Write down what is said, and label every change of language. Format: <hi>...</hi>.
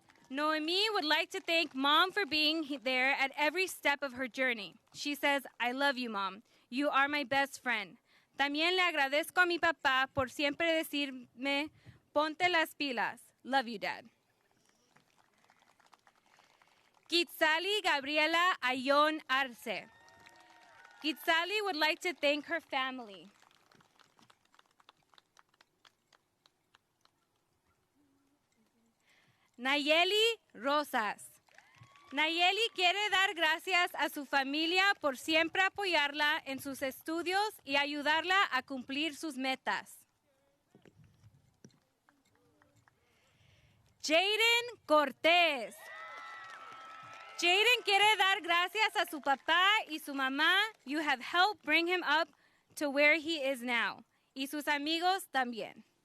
<en>Noemí would like to thank Mom for being there at every step of her journey. She says, I love you, Mom. You are my best friend.</en> <es>También le agradezco a mi papá por siempre decirme, ponte las pilas.</es> <en>Love you, Dad. Kitsali Gabriela Ayon Arce. Kitsali would like to thank her family. Nayeli Rosas.</en> <es>Nayeli quiere dar gracias a su familia por siempre apoyarla en sus estudios y ayudarla a cumplir sus metas. Jaden Cortés. Jaden quiere dar gracias a su papá y su mamá.</es> <en>You have helped bring him up to where he is now.</en> <es>Y sus amigos también.</es>